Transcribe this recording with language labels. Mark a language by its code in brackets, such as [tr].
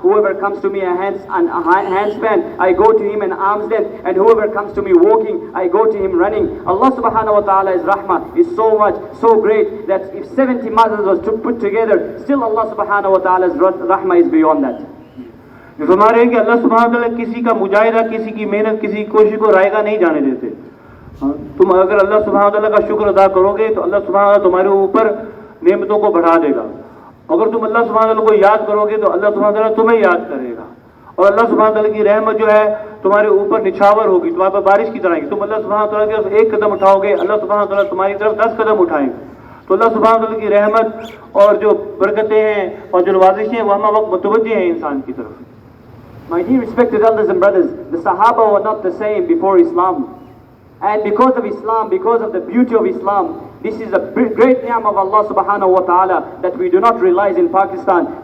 [en] Whoever comes to me a handspan, I go to him an arm's length. And whoever comes to me walking, I go to him running. Allah subhanahu wa ta'ala's rahmah is so much, so great that if 70 mothers was to put together, still Allah subhanahu wa ta'ala's rahmah is beyond that. [hi] जो फरमा रहे हैं कि अल्लाह सुब्हानहू व तआला किसी का मुजाहिदा, किसी की मेहनत, किसी की कोशिश को रायगा नहीं जाने देते। तुम अगर अल्लाह सुब्हानहू व तआला का शुक्र अदा करोगे तो अल्लाह सुब्हानहू व तआला तुम्हारे ऊपर नेमतों को बढ़ा देगा। अगर तुम अल्लाह सुब्हानहू व तआला को याद करोगे तो अल्लाह सुब्हानहू व तआला तुम्हें याद करेगा। और अल्लाह सुब्हानहू व तआला की रहमत जो है तुम्हारे ऊपर निछावर होगी, तुम्हारे पर बारिश की तरह आएगी। तुम अल्लाह सुब्हानहू व तआला की तरफ एक कदम उठाओगे, अल्लाह सुब्हानहू व तआला तुम्हारी तरफ 10 कदम उठाएंगे। तो अल्लाह सुब्हानहू व तआला की रहमत और जो बरकतें हैं और जो नवाजिशें हैं वो हम वक्त मुतवज्जे हैं इंसान की तरफ। [en] My dear respected elders and brothers, the Sahaba were not the same before Islam. And because of Islam, because of the beauty of Islam, this is a great ni'mah of Allah subhanahu wa ta'ala that we do not realize in Pakistan.